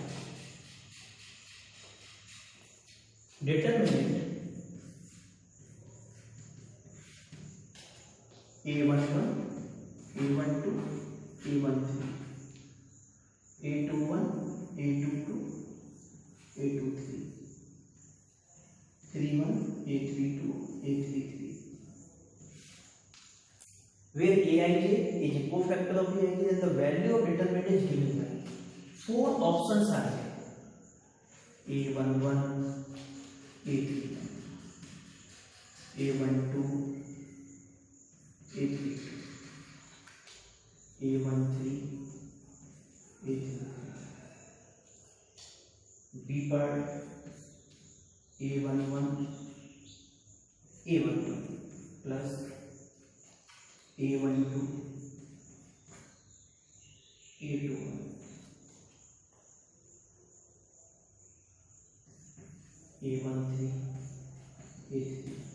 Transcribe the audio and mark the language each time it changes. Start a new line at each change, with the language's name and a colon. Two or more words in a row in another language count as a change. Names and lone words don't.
English: Determinant A11, A12, A13, A21, A22, A23, 31, A32, A33. Where Aij is a cofactor of Aij, then the value of determinant is given by 4 options are there. A11, A31, A12, A32, A13, A33. B part A11, A12 plus A12, A21, A13, A3.